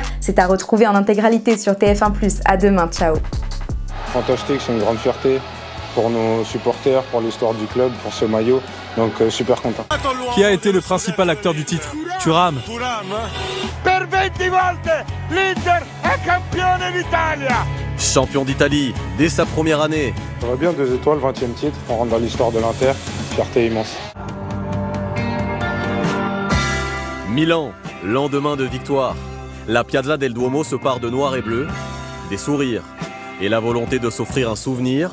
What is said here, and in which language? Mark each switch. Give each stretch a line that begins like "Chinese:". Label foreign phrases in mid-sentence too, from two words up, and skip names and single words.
French: C'est à retrouver en intégralité sur TF1+. À demain, ciao. Fantastique, c'est une grande fierté pour nos supporters, pour l'histoire du club, pour ce maillot, donc super content. Qui a été le principal acteur du titre? Thuram.
Italian: Per 20 volte l'Inter è campione d'Italia.
French: Champion d'Italie dès sa première année. Ça va bien, 2 étoiles, 20e titre, on rentre dans l'histoire de l'Inter, fierté immense. Milan, lendemain de victoire. La Piazza del Duomo se part de noir et bleu, des sourires et la volonté de s'offrir un souvenir.